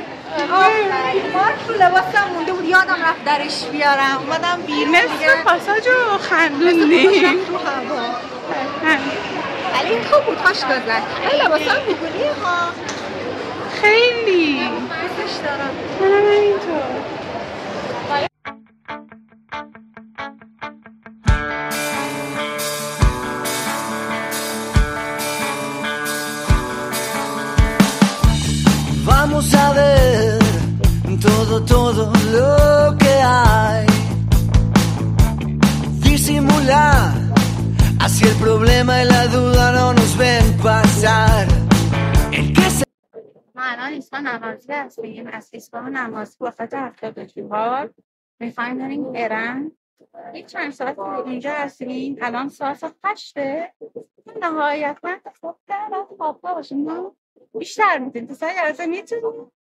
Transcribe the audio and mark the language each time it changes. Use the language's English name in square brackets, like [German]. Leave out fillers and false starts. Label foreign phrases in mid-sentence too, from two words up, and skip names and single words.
[Persian] مارک رو لباسم مونده بود یادم رفت درش بیارم. اومدم بیرون دیگه. نصف پاساجو خندوندیم. ولی این خوب بود خوش گذشت. ولی لباسم بگونیه ها. خیلی دوستش دارم. منم اینطور. [Spanish] Vamos a ver todo lo que hay. Disimular, así el problema y la duda no nos ven pasar. [Persian] ما الان ایستگاه نمازی هستیم. از ایستگاه نمازی وسط هفت‌بهشت‌ها میخوایم بریم ارن این چند ساعت اینجا هستیم، الان ساعت 8. نهایتا خب در خوابگاه باشیم، نه بیشتر میدیم تو ساعت 11 میتونیم.